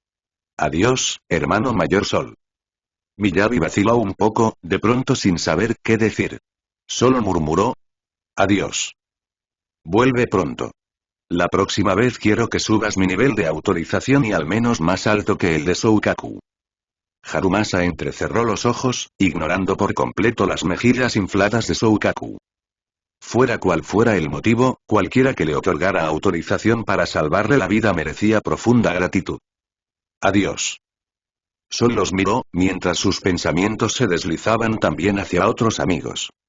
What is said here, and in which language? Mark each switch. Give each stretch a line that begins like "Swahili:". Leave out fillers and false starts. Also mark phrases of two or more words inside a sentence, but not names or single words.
Spanish: Adiós, hermano mayor Sol. Miyabi vaciló un poco, de pronto sin saber qué decir. Solo murmuró. Adiós. Vuelve pronto. La próxima vez quiero que subas mi nivel de autorización y al menos más alto que el de Soukaku. Harumasa entrecerró los ojos, ignorando por completo las mejillas infladas de Soukaku. Fuera cual fuera el motivo, cualquiera que le otorgara autorización para salvarle la vida merecía profunda gratitud. Adiós. Sol los miró, mientras sus pensamientos se deslizaban también hacia otros amigos.